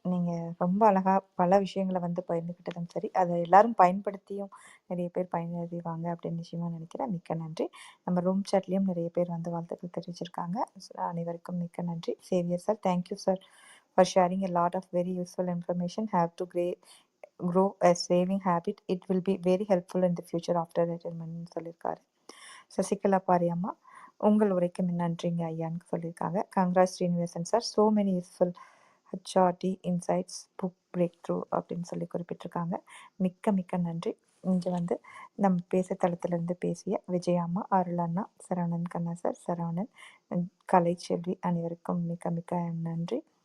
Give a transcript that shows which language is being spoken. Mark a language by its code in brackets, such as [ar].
[ta] நீங்க ரொம்ப அழகா பல விஷயங்கள வந்து பகிர்ந்துக்கிட்டதும் சரி, அத எல்லாரும் பயன்படுத்தியும் நிறைய பேர் பயனடைவாங்க அப்படின்னு நிச்சயமா நினைக்கிறேன். மிக்க நன்றி. நம்ம ரூம் சாட்லயும் நிறைய பேர் வந்து வாழ்த்துக்கள் தெரிவிச்சிருக்காங்க. அனைவருக்கும் மிக்க நன்றி. [en] Xavier sir, thank you sir for sharing a lot of very useful information. Have to grow a saving habit. It will be very helpful in the future after retirement [ta] சொல்லியிருக்காரு. சசிகலா பாரியம்மா, உங்கள் உரைக்கு நன்றிங்க ஐயான்னு சொல்லியிருக்காங்க. [en] congrats Srinivasan sir, so many useful HRD insights book breakthrough [ta] அப்படின்னு சொல்லி குறிப்பிட்டிருக்காங்க. மிக்க மிக்க நன்றி. இங்கே வந்து நம்ம பேசுதளத்திலிருந்து பேசிய விஜயாம்மா, அருள் அண்ணா, சரவணன் கண்ணா சார், சரவணன், கலைச்செல்வி அனைவருக்கும் மிக்க மிக்க நன்றி.